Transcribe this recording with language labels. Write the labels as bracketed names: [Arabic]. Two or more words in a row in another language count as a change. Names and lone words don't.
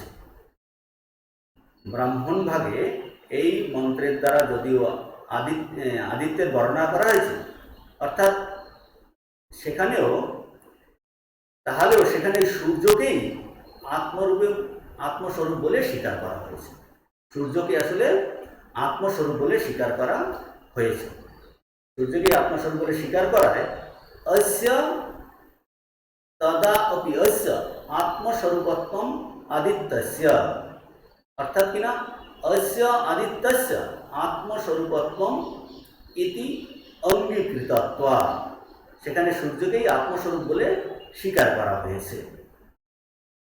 [Bangla] ব্রাহ্মণ ভাগে এই মন্ত্রের দ্বারা যদিও আদিত্যের বর্ণনা করা হয়েছে, অর্থাৎ সেখানেও, তাহলেও সেখানে সূর্যকেই আত্মস্বরূপ বলে স্বীকার করা হয়েছে। সূর্যকে আসলে আত্মস্বরূপ বলে স্বীকার করা হয়েছে। সূর্যকে আত্মস্বরূপ বলে স্বীকার করায় [Sanskrit] অস্য তদা অপি অস্য আত্মস্বরূপত্বম আদিত্যস্য, [Bangla] অর্থাৎ কিনা [Sanskrit] অস্য আদিত্যস্য আত্মস্বরূপত্বম ইতি অঙ্গীকৃতত্বা, [Bangla] সেখানে সূর্যকেই আত্মস্বরূপ বলে স্বীকার করা হয়েছে।